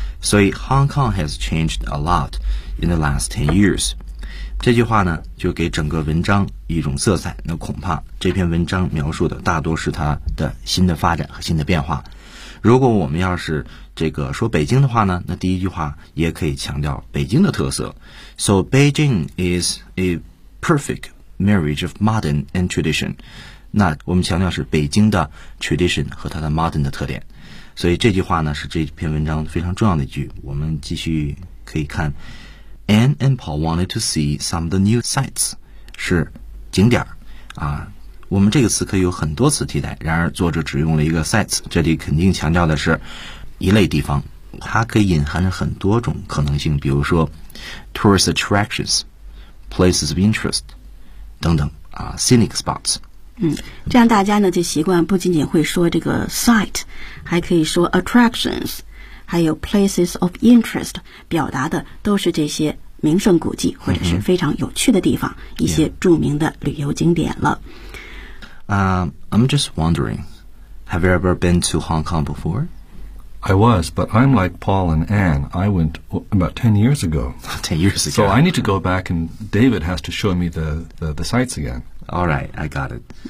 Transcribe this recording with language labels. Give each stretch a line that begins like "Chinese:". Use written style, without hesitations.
Chinese: 所以
English: Hong Kong has changed a lot in the last 10 years
Chinese: 这句话呢就给整个文章一种色彩，那恐怕这篇文章描述的大多是它的新的发展和新的变化。如果我们要是这个说北京的话呢，那第一句话也可以强调北京的特色。
English: So Beijing is a perfect marriage of modern and tradition.
Chinese: 那我们强调是北京的 tradition 和它的 modern 的特点。所以这句话呢是这篇文章非常重要的一句。我们继续可以看
English: Anne and Paul wanted to see some of the new sites.
Chinese: 是景点啊。我们这个词可以有很多词替代，然而作者只用了一个 sites， 这里肯定强调的是一类地方，它可以隐含着很多种可能性，比如说 tourist attractions， places of interest 等等啊， scenic spots。嗯，这样大家呢就习惯不仅仅会说这个 site， 还可以说 attractions， 还有 places of interest， 表达的都是这些名胜古迹或者是非常有趣的地方、嗯、一些著名的旅游景点了。
English: I'm just wondering, have you ever been to Hong Kong before? I was, but I'm like Paul and Anne. I went about 10 years ago. 10 years ago. So I need to go back and David has to show me the sites again. All right, I got it.、